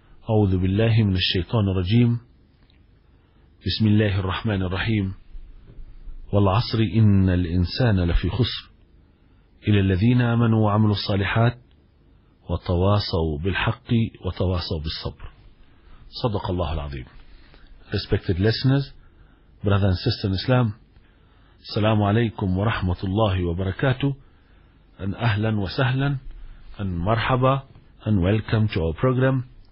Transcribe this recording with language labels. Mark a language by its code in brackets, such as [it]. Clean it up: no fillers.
[ar] أعوذ بالله من الشيطان الرجيم. بسم الله الرحمن الرحيم. والعصر إن الإنسان لفي خسر. إلى الذين آمنوا وعملوا الصالحات وتواصوا بالحق وتواصوا بالصبر. صدق الله العظيم. [en] Respected listeners, brother and sister in Islam, [ar] السلام عليكم ورحمة الله وبركاته. أن أهلا وسهلا أن مرحبا أن [en] welcome to our program.